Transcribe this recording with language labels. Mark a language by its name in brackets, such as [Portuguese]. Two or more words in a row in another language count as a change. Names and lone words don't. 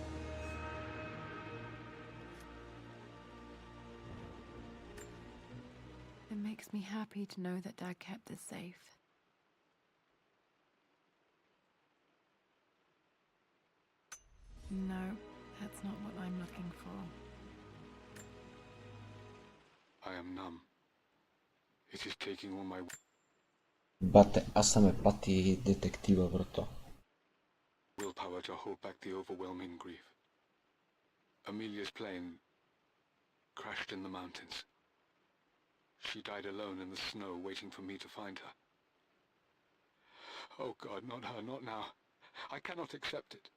[English] It makes me happy to know that Dad kept this safe. No, that's not what I'm looking for. I am numb. It is taking all my... [Bulgarian] Бате, аз ме пати детектива, брато. [English] willpower to hold back the overwhelming grief. Amelia's plane crashed in the mountains. She died alone in the snow, waiting for me to find her. Oh God, not her, not now. I cannot accept it.